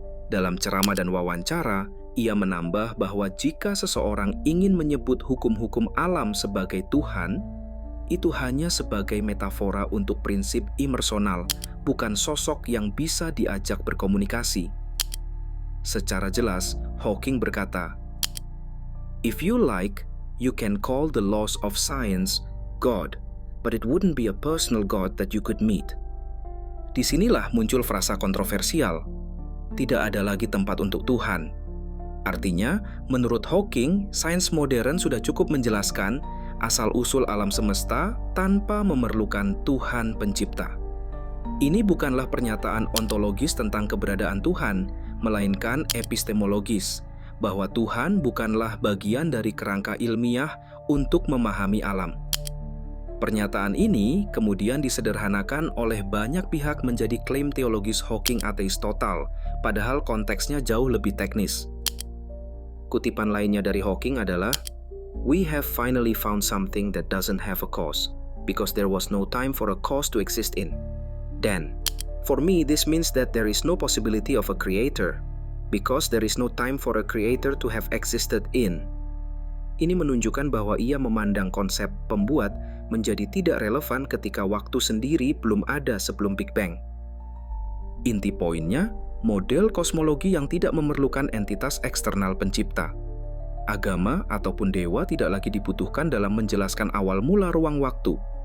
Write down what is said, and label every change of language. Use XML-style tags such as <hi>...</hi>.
<id>Dalam ceramah dan wawancara, ia menambah bahwa jika seseorang ingin menyebut hukum-hukum alam sebagai Tuhan, itu hanya sebagai metafora untuk prinsip impersonal, bukan sosok yang bisa diajak berkomunikasi. Secara jelas, Hawking berkata,</id> <en>"If you like, you can call the laws of science God, but it wouldn't be a personal God that you could meet."</en> <id>Disinilah muncul frasa kontroversial. Tidak ada lagi tempat untuk Tuhan. Artinya, menurut Hawking, sains modern sudah cukup menjelaskan asal-usul alam semesta tanpa memerlukan Tuhan pencipta. Ini bukanlah pernyataan ontologis tentang keberadaan Tuhan, melainkan epistemologis, bahwa Tuhan bukanlah bagian dari kerangka ilmiah untuk memahami alam. Pernyataan ini kemudian disederhanakan oleh banyak pihak menjadi klaim teologis Hawking ateis total, padahal konteksnya jauh lebih teknis. Kutipan lainnya dari Hawking adalah,</id> <en>"We have finally found something that doesn't have a cause, because there was no time for a cause to exist in. Then, for me this means that there is no possibility of a creator, because there is no time for a creator to have existed in."</en> <id>Ini menunjukkan bahwa ia memandang konsep pembuat menjadi tidak relevan ketika waktu sendiri belum ada sebelum Big Bang. Inti poinnya, model kosmologi yang tidak memerlukan entitas eksternal pencipta. Agama ataupun dewa tidak lagi dibutuhkan dalam menjelaskan awal mula ruang waktu.</id>